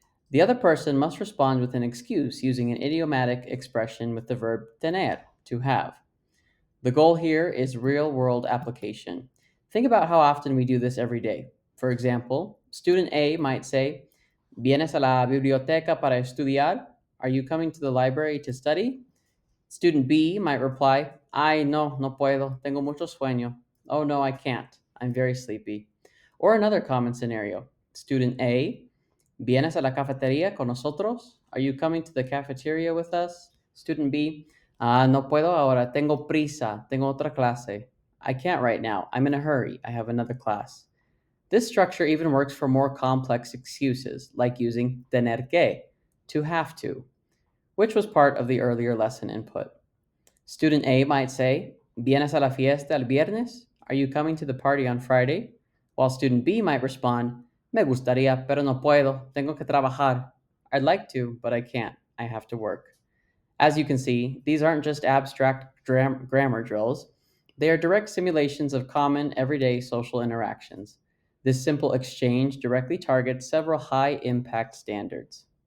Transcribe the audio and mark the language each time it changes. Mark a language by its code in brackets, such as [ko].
[en] The other person must respond with an excuse using an idiomatic expression with the verb tener, to have. The goal here is real world application. Think about how often we do this every day. For example, student A might say, [es] ¿Vienes a la biblioteca para estudiar? [en] Are you coming to the library to study? Student B might reply, [es] Ay, no puedo, tengo mucho sueño. [en] Oh, no, I can't. I'm very sleepy. Or another common scenario. Student A, [es] ¿Vienes a la cafetería con nosotros? [en] Are you coming to the cafeteria with us? Student B, [es] no puedo ahora, tengo prisa, tengo otra clase. [en] I can't right now, I'm in a hurry, I have another class. This structure even works for more complex excuses, like using tener to have to, which was part of the earlier lesson input. Student A might say, [es] ¿Vienes a la fiesta el viernes? [en] Are you coming to the party on Friday? While student B might respond, [es] Me gustaría, pero no puedo. Tengo que trabajar. [en] I'd like to, but I can't. I have to work. As you can see, these aren't just abstract grammar drills. They are direct simulations of common, everyday social interactions. This simple exchange directly targets several high impact standards.